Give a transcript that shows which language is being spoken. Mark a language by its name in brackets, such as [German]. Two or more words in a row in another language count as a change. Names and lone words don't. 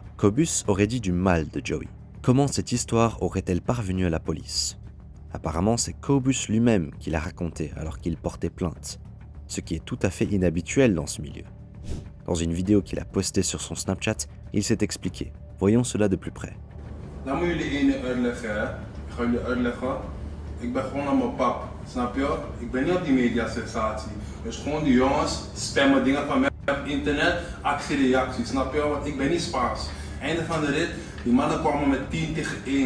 [French] Cobus aurait dit du mal de Joey. Comment cette histoire aurait-elle parvenu à la police? Apparemment, c'est Cobus lui-même qui l'a raconté alors qu'il portait plainte, ce qui est tout à fait inhabituel dans ce milieu. Dans une vidéo qu'il a postée sur son Snapchat, il s'est expliqué. Voyons cela de plus près. [Dutch] Dan moet jullie één uitleggen, hè. Ik ga jullie uitleggen. Ik ben gewoon aan mijn pap, snap je? Ik ben niet op die mediasensatie. Dus gewoon die jongens spammen dingen van mij op internet, actie-reactie, snap je? Want ik ben niet Spaans. Einde van de rit, die mannen kwamen met 10 tegen 1.